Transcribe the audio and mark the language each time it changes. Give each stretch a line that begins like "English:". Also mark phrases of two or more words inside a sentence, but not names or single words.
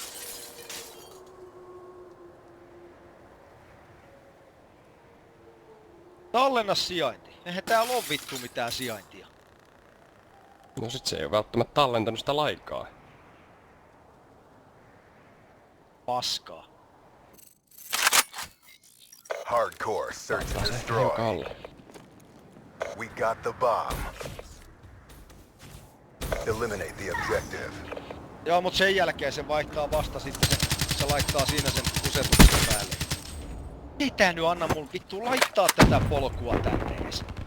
Finnish: Tallenna sijainti. Eihän täällä oo vittu mitään sijaintia. No sit se ei oo välttämättä tallentanut sitä laikaa. Paskaa.
English: Hardcore search and destroy.
Finnish: Hiukan alle.
English: We got the bomb. Eliminate the objective.
Finnish: Joo, mut sen jälkeen se vaihtaa vasta sitten se laittaa siinä sen kusetuksen päälle. Ei tää nyt anna mun vittu laittaa tätä polkua tänne edes.